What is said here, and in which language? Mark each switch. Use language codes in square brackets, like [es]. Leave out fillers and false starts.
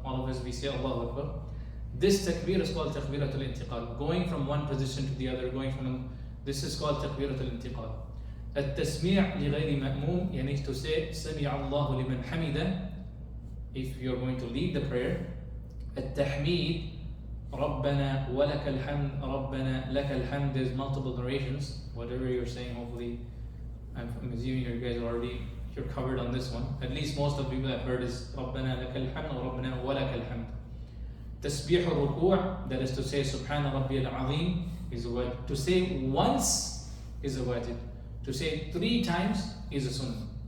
[en] All of us, we say Allahu Akbar. This takbir is called takbirat al-intiqal. Going from one position to the other, this is called takbirat al-intiqal. [ar] التسميع لغير مأموم, يعني [en] to say [ar] سمع الله لمن حمده [en] if you're going to lead the prayer. [ar] التحميد ربنا ولك الحمد ربنا لك الحمد. [en] There's multiple narrations. Whatever you're saying, hopefully I'm assuming you guys you're covered on this one. At least most of the people I've heard is [ar] ربنا لك الحمد وربنا ولك الحمد. تسبيح الركوع, [en] that is to say [ar] سبحان ربي العظيم, [en] is a wajib. To say once is a wajib. To say 3 times is a sunnah.